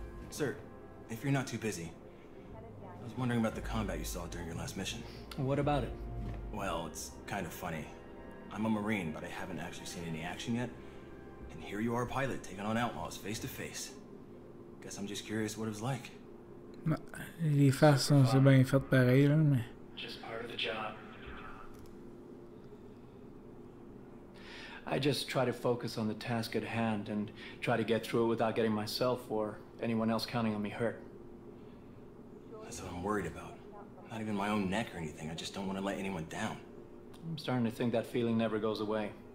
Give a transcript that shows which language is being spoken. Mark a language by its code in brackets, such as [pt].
[en] Sir, if you're not too busy, I was wondering about the combat you saw during your last mission. What about it? Well, it's kind of funny. I'm a Marine, but I haven't actually seen any action yet. And here you are, a pilot, taking on outlaws face to face. Guess I'm just curious what it was like. [fr] Les faces, c'est bien fait pareil, là, mais... [en] Just part of the job. I just try to focus on the task at hand and try to get through it without getting myself or anyone else counting on me hurt. That's what I'm worried about. Not even my own neck or anything. I just don't want to let anyone down. I'm starting to think that feeling never goes away.